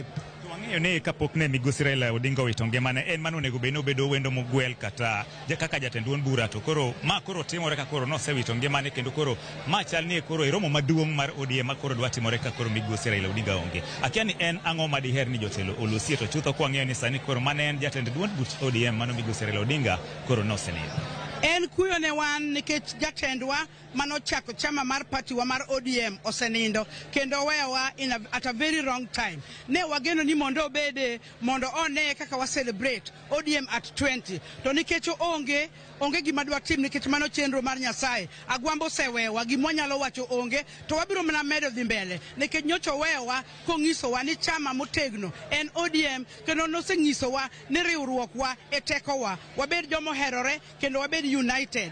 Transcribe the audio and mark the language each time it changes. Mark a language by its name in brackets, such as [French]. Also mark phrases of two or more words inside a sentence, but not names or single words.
[Luo (Kenya and Tanzania)] Wang'eyo ni kapok ne migosi Raila Odinga owito ngimane en mano onego bed ni obedo wendo mogwel kata kaka jatend duond bura, to koro ma koro timore ka koro nosewito ngimane kendo koro ma chal ni koro e romo maduong' mar ODM ma koro dwa timore ka koro migosi Raila Odinga onge. Akia ni en ang'o ma diher ni jotelo olosie to chutho kwa ng'eyo ni sani koro mane en jatend duond buch ODM mano migosi Raila Odinga koro nosenindo. En kuyo ne wan nikech jatendwa manochako chama mar party wa mar ODM osenindo kendo wewa [English] at a very wrong time. [Luo (Kenya and Tanzania)] Ne wageno ni mondo obede mondo one kaka wa [English] celebrate ODM at 20 [Luo (Kenya and Tanzania)] to nikech onge gima dwa tim nikech mano chenro mar Nyasaye. Agwambo sewewa gimwa nyalo wacho onge to wabiro mana medo dhi mbele nikech nyocho wewa kong'isowa ni chama motegno en ODM kendo noseng'isowa ni riwruokwa e tekowa wabed jomo herore kendo wabed united.